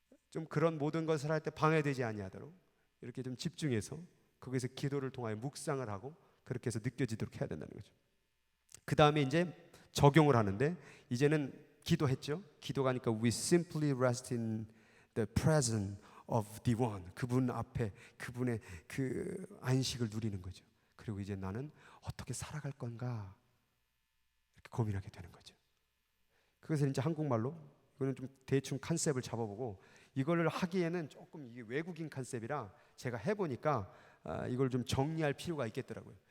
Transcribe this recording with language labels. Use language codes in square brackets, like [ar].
[ko] 좀 그런 모든 것을 할 때 방해되지 아니하도록 이렇게 좀 집중해서 거기서 기도를 통하여 묵상을 하고 그렇게 해서 느껴지도록 해야 된다는 거죠. 그 다음에 이제 적용을 하는데 이제는 기도했죠. 기도가 하니까 [en] we simply rest in the presence of the one. [ko] 그분 앞에 그분의 그 안식을 누리는 거죠. 그리고 이제 나는 어떻게 살아갈 건가 이렇게 고민하게 되는 거죠. 그것을 이제 한국말로 이거는 좀 대충 컨셉을 잡아보고 이걸 하기에는 조금 이게 외국인 컨셉이라 제가 해보니까 이걸 좀 정리할 필요가 있겠더라고요.